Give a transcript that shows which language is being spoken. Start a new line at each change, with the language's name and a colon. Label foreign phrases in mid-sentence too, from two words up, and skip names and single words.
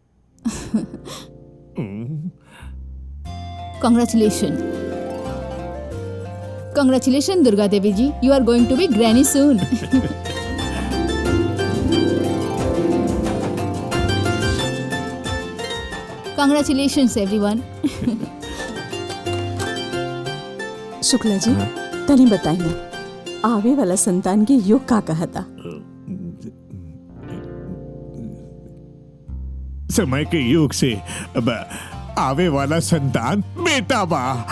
English: Congratulations. Congratulations, Durga Devi ji. You are going to be granny soon. Congratulations, everyone.
Bhojpuri: शुक्ला जी, तनी बताई ना, आवे वाला संतान के योग का कहा था? समय के योग से अब आवे वाला संतान बेटा बा।